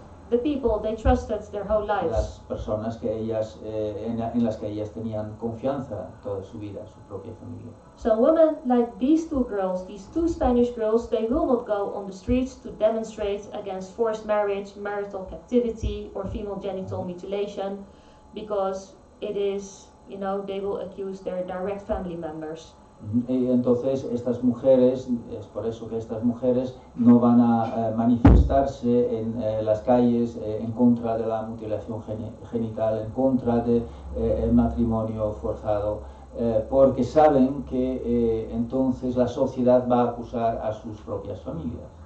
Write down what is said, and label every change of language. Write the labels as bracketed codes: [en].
[en] The people they trusted their whole lives. [es] Las personas que ellas, en las que ellas tenían confianza toda su vida, su propia familia. [en] So women like these two girls, these two Spanish girls, they will not go on the streets to demonstrate against forced marriage, marital captivity, or female genital mutilation, because it is, they will accuse their direct family members. [es] Y entonces estas mujeres, es por eso que estas mujeres no van a manifestarse en las calles en contra de la mutilación genital, en contra del matrimonio forzado, porque saben que entonces la sociedad va a acusar a sus propias familias.